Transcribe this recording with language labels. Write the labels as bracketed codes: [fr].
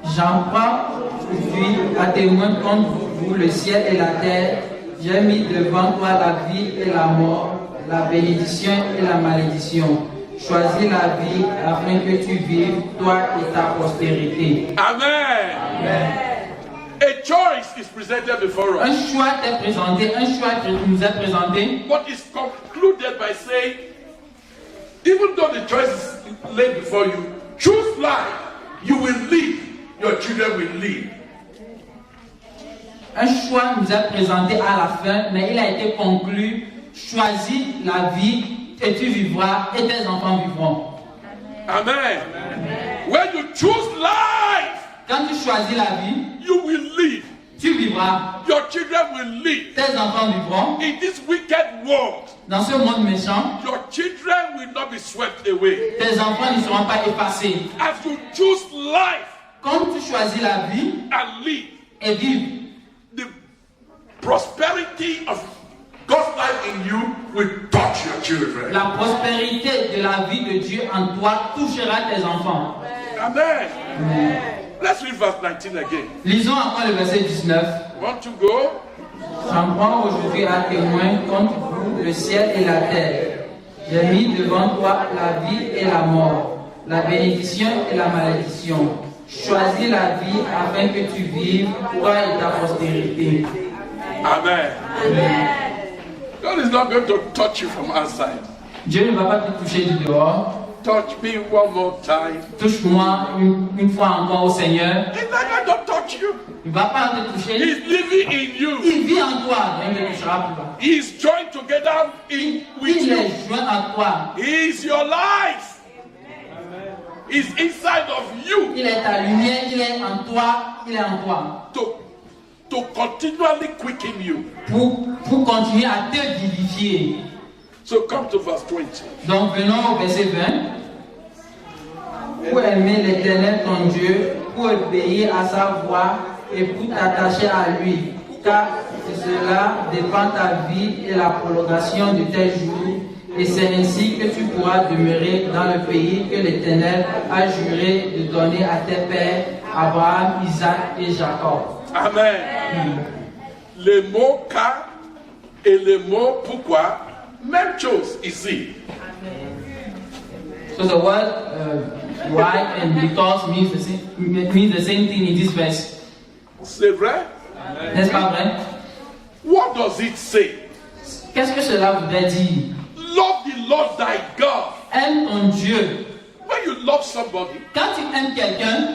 [fr] J'en prends aujourd'hui à témoin contre vous le ciel et la terre. J'ai mis devant toi la vie et la mort, la bénédiction et la malédiction. Choisis la vie afin que tu vives, toi et ta postérité. Amen. [en] A choice is presented before [fr] Un [en] us. [fr] choix t'est présenté, un choix qui nous est présenté. [en] But it's concluded by saying, even though the choice is laid before you, choose life. You will live. Your children will live. [fr] Un choix nous est présenté à la fin, mais il a été conclu. Choisis la vie et tu vivras et tes enfants vivront. [en] Amen. When you choose life, [fr] Quand tu choisis la vie, [en] you will live. [fr] tu vivras, [en] Your children will live. [fr] tes enfants vivront. [en] In this wicked world, [fr] Dans ce monde méchant, [en] your children will not be swept away. [fr] tes enfants ne seront pas effacés. [en] As you choose life [fr] Quand tu choisis la vie [en] and live, [fr] et vivre, [en] the prosperity of God's life in you will touch your children. [fr] la prospérité de la vie de Dieu en toi touchera tes enfants. [en] Amen. Let's read verse 19 again. [fr] Lisons encore le verset 19. [en] Want to go? [fr] J'en prends aujourd'hui à témoin contre vous le ciel et la terre. J'ai mis devant toi la vie et la mort, la bénédiction et la malédiction. Choisis la vie afin que tu vives, toi et ta postérité. Amen. [en] God is not going to touch you from outside. [fr] Dieu ne va pas te toucher du dehors. [en] Touch me one more time. [fr] Touche-moi une fois encore au Seigneur. [en] He's not going to touch you. [fr] Il ne va pas te toucher. [en] He's living in you. [fr] Il vit en toi, mais il ne te touchera plus bas. [en] He's joined together with [fr] Il [en] you. [fr] est joint à toi. [en] He is your life. He's inside of you [fr] Il est ta lumière, il est en toi, il est en toi. [en] to continually quicken you. [fr] Pour continuer à te vivifier. [en] So come to verse 20. [fr] Donc venons au verset 20. Pour aimer l'Éternel ton Dieu, pour obéir à sa voix et pour t'attacher à lui, car de cela dépend ta vie et la prolongation de tes jours, et c'est ainsi que tu pourras demeurer dans le pays que l'Éternel a juré de donner à tes pères, Abraham, Isaac et Jacob. Amen. Le mot car Et le mot pourquoi, même chose ici. [en] So the word why and because means the same thing in this verse. [fr] C'est vrai? N'est-ce pas vrai? [en] What does it say? [fr] Qu'est-ce que cela voudrait dire? [en] Love the Lord thy God. [fr] Aime ton Dieu. [en] When you love somebody, [fr] Quand tu aimes quelqu'un,